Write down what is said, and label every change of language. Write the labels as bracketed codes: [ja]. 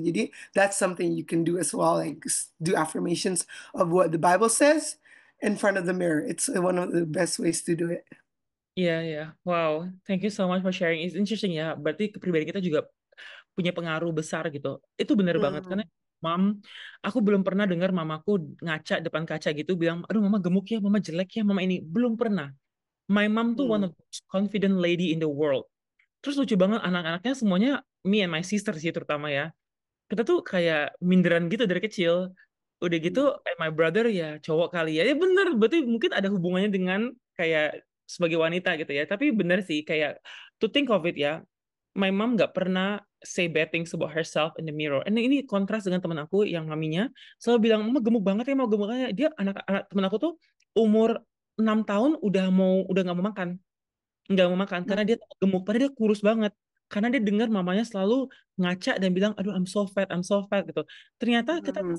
[en] Jadi that's something you can do as well, like do affirmations of what the Bible says in front of the mirror. It's one of the best ways to do it. [id] Iya, iya. [en] Wow, thank you so much for sharing. It's interesting ya. [id] Berarti kepribadian kita juga punya pengaruh besar gitu. Itu bener banget karena Hmm. mam, aku belum pernah dengar mamaku ngaca depan kaca gitu bilang, aduh mama gemuk ya, mama jelek ya, mama ini. Belum pernah. [en] My mom [id] tuh one Hmm. [en] of the most confident lady in the world. [id] Terus lucu banget anak-anaknya semuanya, [en] me and my sister [id] sih terutama ya. Kita tuh kayak minderan gitu dari kecil. Udah gitu, [en] my brother [id] ya cowok kali ya. Ya bener, berarti mungkin ada hubungannya dengan kayak sebagai wanita gitu ya. Tapi bener sih, kayak [en] to think of it ya, my mom [id] nggak pernah [en] say bad things about herself in the mirror. [id] And ini kontras dengan teman aku yang maminya selalu bilang, mama gemuk banget ya, mau gemuk banget. Dia anak-anak teman aku tuh umur 6 tahun udah nggak mau makan, karena dia gemuk, padahal dia kurus banget. Karena dia dengar mamanya selalu ngaca dan bilang, aduh [en] I'm so fat [id] gitu. Ternyata kita nggak